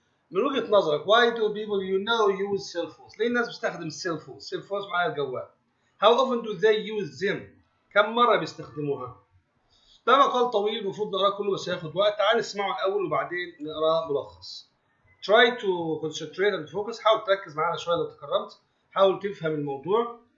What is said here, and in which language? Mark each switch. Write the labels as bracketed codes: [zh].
[ar] من وجهة نظرك [en] why do people use cell phones؟ [ar] ليه الناس بتستخدم السيل فونز؟ السيل فونز معاها الجوال. [en] How often do they use them؟ [ar] كم مرة بيستخدموها؟ ده مقال طويل المفروض نقراه كله بس هياخد وقت. تعال نسمعه الأول وبعدين نقراه ملخص. [en] Try to concentrate and focus. [ar] حاول تركز معانا شوية لو تكرمت. حاول تفهم الموضوع.